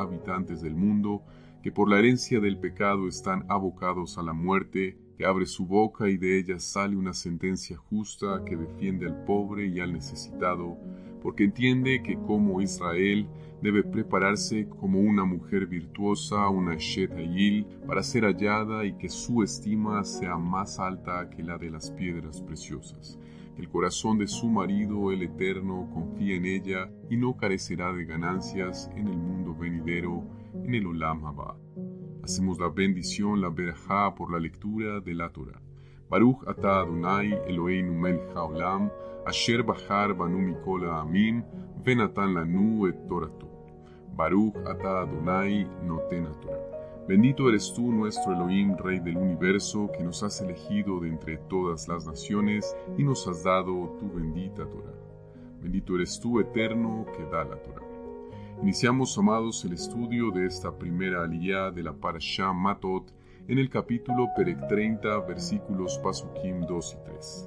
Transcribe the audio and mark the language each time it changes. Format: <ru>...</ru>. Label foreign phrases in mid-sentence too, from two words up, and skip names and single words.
<es>habitantes del mundo, que por la herencia del pecado están abocados a la muerte, que abre su boca y de ella sale una sentencia justa que defiende al pobre y al necesitado, porque entiende que como Israel debe prepararse como una mujer virtuosa, una</es> <he>אשת חיל,</he> <es>para ser hallada y que su estima sea más alta que la de las piedras preciosas. El corazón de su marido, el Eterno, confía en ella y no carecerá de ganancias en el mundo venidero, en el</es> <he>עולם הבא.</he> <es>Hacemos la bendición, la berajá, por la lectura de la Torah.</es> <he>ברוך אתה אדוני אלוהינו מלך העולם, אשר בחר בנו מכל העמים, ונתן לנו את תורתו. ברוך אתה אדוני נותן התורה.</he> <es>Bendito eres tú, nuestro Elohim, Rey del universo, que nos has elegido de entre todas las naciones y nos has dado tu bendita Torah. Bendito eres tú, Eterno, que da la Torah. Iniciamos, amados, el estudio de esta primera aliyá de la parashá Matot en el capítulo Perek 30, versículos Pasukim 2 y 3.</es>